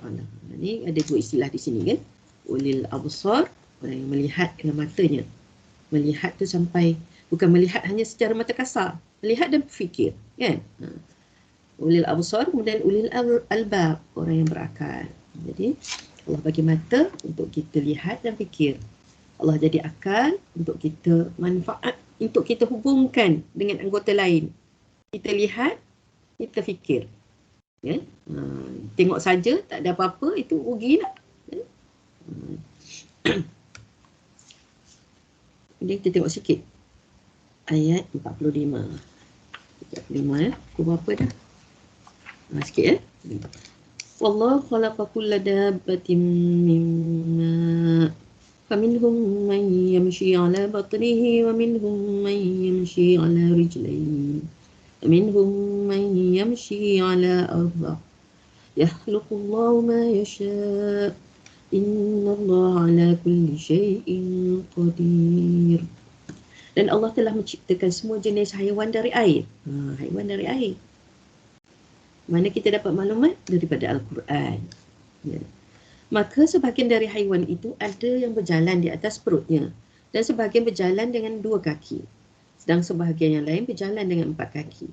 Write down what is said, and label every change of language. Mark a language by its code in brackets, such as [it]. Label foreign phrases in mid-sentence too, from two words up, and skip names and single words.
[ms] Ini ada dua istilah di sini kan. [ar] أولي الأبصار, [ms] orang yang melihat dengan matanya. Melihat tu sampai, bukan melihat hanya secara mata kasar. Melihat dan berfikir kan. [ar] أولي الأبصار, [ms] kemudian [ar] أولي الألباب, [ms] orang yang berakal. Jadi Allah bagi mata untuk kita lihat dan fikir. Allah jadi akal untuk kita manfaat, untuk kita hubungkan dengan anggota lain. Kita lihat, kita fikir. Ya? Tengok saja, tak ada apa-apa, itu rugi lah. Ya? Jadi kita tengok sikit. Ayat 45. 45 ya. Aku berapa dah? Sikit ya. [ar] والله خلق كل دابة مما فمنهم من يمشي على بطنه ومنهم من يمشي على رجلين ومنهم من يمشي على أربع يخلق الله ما يشاء إن الله على كل شيء قدير. [ms] Dan Allah telah menciptakan semua jenis haiwan dari air. Haiwan dari air. Mana kita dapat maklumat? Daripada Al-Quran. Ya. Maka sebahagian dari haiwan itu ada yang berjalan di atas perutnya. Dan sebahagian berjalan dengan 2 kaki. Sedang sebahagian yang lain berjalan dengan 4 kaki.